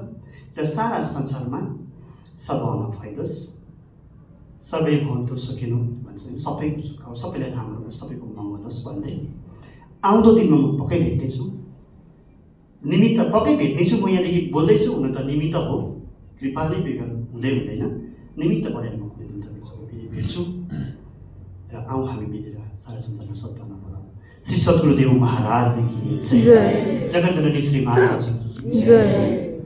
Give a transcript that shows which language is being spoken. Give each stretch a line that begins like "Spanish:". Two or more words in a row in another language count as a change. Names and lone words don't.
Nepali: र सारा संसारमा सद्भावना फैलोस्, सबै
Sanskrit: भवन्तु सुखिनो
Nepali: भन्छ, सबैको सुख होस्, सबैलाई राम्रो होस्, सबैको मङ्गल होस् भन्दै आउँदो दिनमा म पक्कै भेट्नेछु। निमित्त पक्कै भेट्नेछु। म यहाँदेखि बोल्दैछु, हुन त निमित्त हो, कृपाले बेगर हुँदै हुँदैन। निमित्त बनाएर म कुनै दिन तपाईँसँग फेरि भेट्छु र आउँ हामी मिलेर सारा संसारमा सद्भावना फैलाउँ।
Hindi: श्री सद्गुरुदेव महाराज की जय, जगत जननी श्री माता जी की जय।